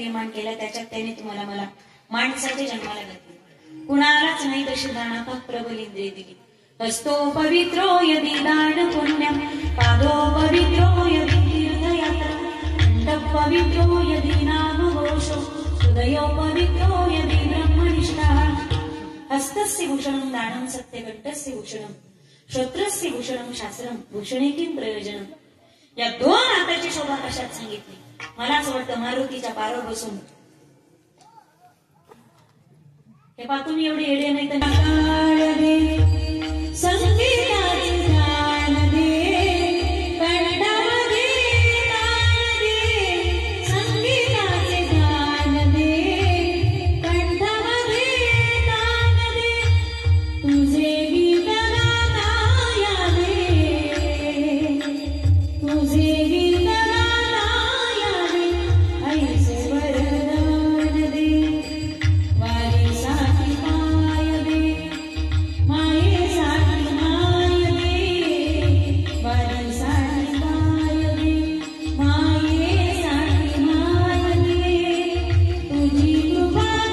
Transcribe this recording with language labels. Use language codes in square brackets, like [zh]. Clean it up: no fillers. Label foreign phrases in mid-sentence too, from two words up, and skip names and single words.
[mr] केला त्याच्यात त्याने तुम्हाला मला माणसाच्या जन्माला घातले कुणालाच नाही तशी दानात प्रबल इंद्रिय [sa] दिली हस्तो पवित्रो यदि दान पुण्यम पादो पवित्रो यदि तीर्थयात्रा मंडप पवित्रो यदि नाम घोषो हृदयो पवित्रो यदि ब्रह्मनिष्ठा हस्तस्य भूषणं दानं सत्यकण्ठस्य भूषणं श्रोत्रस्य भूषणं शास्त्रं भूषणे किं प्रयोजनम [mr] या दोन हाताची शोभा कशात सांगितली मला असं वाटतं मारुतीच्या पारावर बसून हे पा तुम्ही एवढे येडे नाही तर संगीताचे ज्ञान दे कंठामध्ये दान दे संगीताचे ज्ञान दे कंठामध्ये दान दे तुझे गीत गाया दे तुझे गीत गाया दे ऐसे वरदान दे वारीसाठी पाय दे मायेसाठी माय दे वारीसाठी पाय दे मायेसाठी माय दे तुझी कृपा